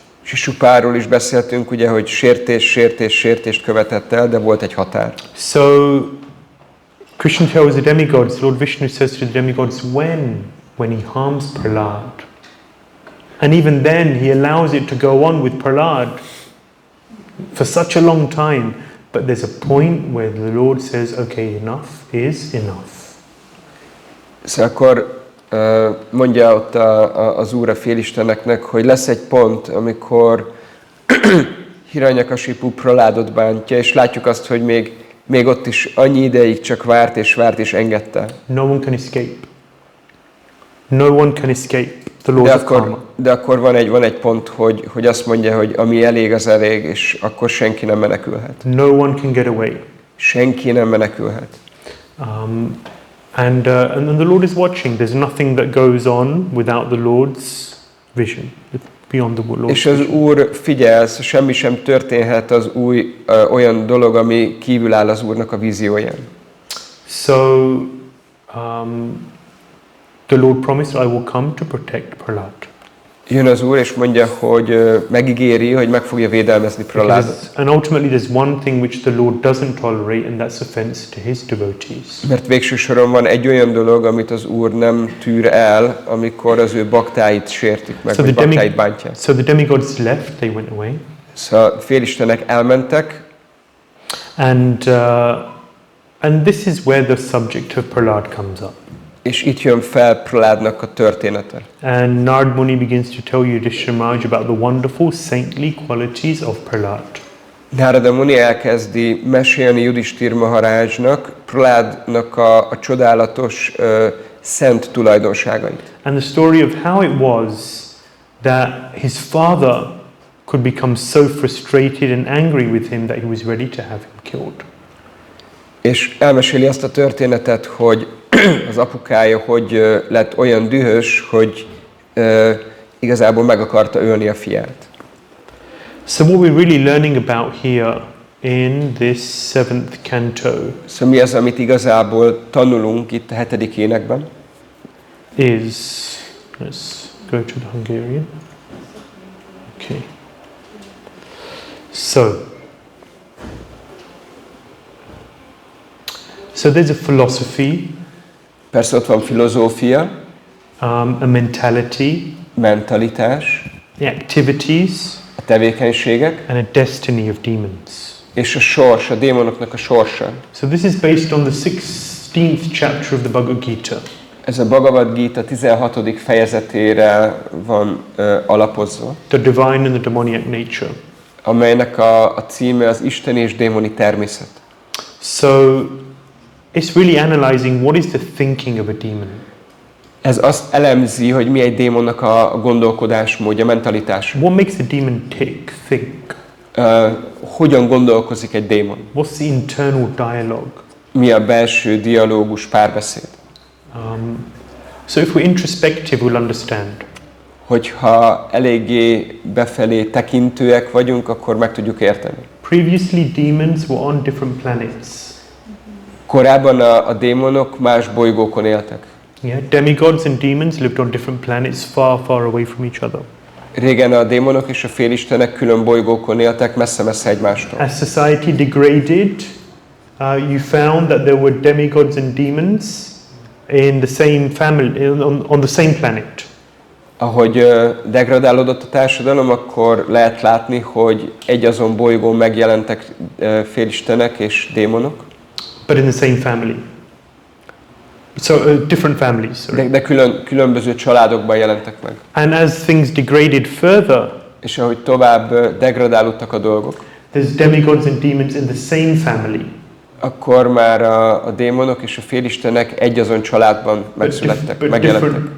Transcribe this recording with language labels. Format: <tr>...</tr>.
<hu>Shishupalról is beszéltünk, ugye, hogy sértést követett el, de volt egy határ.</hu> <en>So Krishna tells the demigods, Lord Vishnu says to the demigods, when he harms Prahlāda. And even then he allows it to go on with Prahlāda for such a long time. But there's a point where the Lord says, okay, enough is enough.</en> <hu>Szóval akkor mondja ott az Úr a félisteneknek, hogy lesz egy pont, amikor Hiranyakashipu Prahlādot bántja, és látjuk azt, hogy még ott is annyi ideig csak várt és engedte.</hu> <en>No one can escape. No one can escape the laws of karma.</en> <hu>De akkor van egy pont, hogy azt mondja, hogy ami elég, az elég, és akkor senki nem menekülhet.</hu> <en>No one can get away.</en> <hu>Senki nem menekülhet.</hu> <en>And the Lord is watching. There's nothing that goes on without the Lord's vision. Beyond the Lord's</en> <hu>és az Úr figyel, semmi sem történhet az olyan dolog, ami kívül áll az Úrnak a vízióján.</hu> <en>So the Lord promised, I will come to protect Prahlāda.</en> <hu>Jön az Úr, és mondja, hogy megígéri, hogy meg fogja védelmezni Prahlādát.</hu> <en>And ultimately there's one thing which the Lord doesn't tolerate, and that's offense to his devotees.</en> <hu>Mert végső soron van egy olyan dolog, amit az Úr nem tűr el, amikor az ő baktáit sértik meg, vagy baktáit bántják.</hu> <en>So the demigods left, they went away.</en> <hu>Szóval félistenek elmentek.</hu> <en>And this is where the subject of Prahlāda comes up.</en> <hu>És itt jön fel Prahládnak a története.</hu> <en>And Narad Muni begins to tell Yudhishthira Maharaj about the wonderful saintly qualities of Prahlāda.</en> <hu>Narada Muni elkezdi mesélni Yudhishthira Maharajnak Prahládnak a csodálatos szent tulajdonságait.</hu> <en>And the story of how it was that his father could become so frustrated and angry with him that he was ready to have him killed.</en> <hu>És elmeséli azt a történetet, hogy az apukája hogy lett olyan dühös, hogy igazából meg akarta ölni a fiát.</hu> <en>So what we're really learning about here in this 7th canto</en> <hu>Szóval mi az, amit igazából tanulunk itt a 7. énekben?</hu> <en>Is, let's go to the Hungarian. Okay. So there's a philosophy,</en> <hu>Persze ott van filozófia,</hu> <en>a mentality,</en> <hu>mentalitás,</hu> <en>the activities,</en> <hu>a tevékenységek,</hu> <en>and a destiny of demons.</en> <hu>és a sors, a démonoknak a sorsa.</hu> <en>So this is based on the 16th chapter of the Bhagavad Gita.</en> <hu>Ez a Bhagavad Gita 16. fejezetére van alapozva,</hu> <en>The divine and the demoniac nature.</en> <hu>amelynek a címe az Isten és démoni természet.</hu> <en>So it's really analyzing what is the thinking of a demon.</en> <hu>Ez azt elemzi, hogy mi egy démonnak a gondolkodásmódja, mentalitása.</hu> <en>What makes a demon think?</en> <hu>Hogyan gondolkozik egy démon?</hu> <en>What's the internal dialogue?</en> <hu>Mi a belső dialógus, párbeszéd?</hu> <en>So if we're introspective, we'll understand.</en> <hu>Hogyha eléggé befelé tekintőek vagyunk, akkor meg tudjuk érteni.</hu> <en>Previously, demons were on different planets.</en> <hu>Korábban a démonok más bolygókon éltek.</hu> <en>Yeah, demigods and demons lived on different planets, far, far away from each other.</en> <hu>Régen a démonok és a félistenek külön bolygókon éltek, messze-messze egymástól.</hu> <en>As society degraded, you found that there were demigods and demons in the same family, on the same planet.</en> <hu>Ahogy degradálódott a társadalom, akkor lehet látni, hogy egyazon bolygón megjelentek félistenek és démonok.</hu> <en>But in the same family. So different families. Sorry.</en> <hu>De különböző családokban jelentek meg.</hu> <en>And as things degraded further,</en> <hu>És ahogy tovább degradálódtak a dolgok,</hu> <en>there's demigods and demons in the same family.</en> <hu>akkor már a démonok és a félistenek egyazon családban megszülettek, megjelentek.</hu>